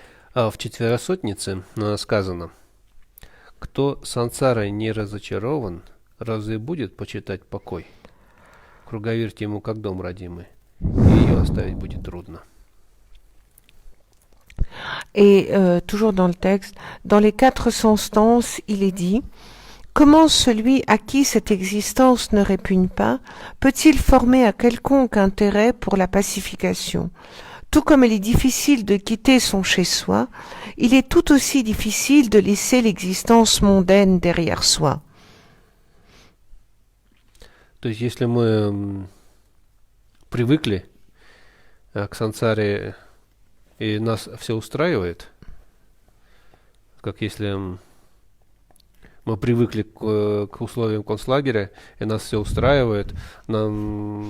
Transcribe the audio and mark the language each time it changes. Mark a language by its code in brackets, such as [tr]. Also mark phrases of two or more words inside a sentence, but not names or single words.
[ru] А в четверосотнице сказано: кто сансарой не разочарован, разве будет почитать покой? Круговерть ему как дом родимый, и ее оставить будет трудно. [fr] Et toujours dans le texte, dans les 400 stances, il est dit: comment celui à qui cette existence ne répugne pas peut-il former à quelconque intérêt pour la pacification? Tout comme il est difficile de quitter son chez-soi, il est tout aussi difficile de laisser l'existence mondaine derrière soi. [ru] То есть, если мы привыкли к сансаре, и нас все устраивает, как если мы привыкли к условиям концлагеря, и нас все устраивает, нам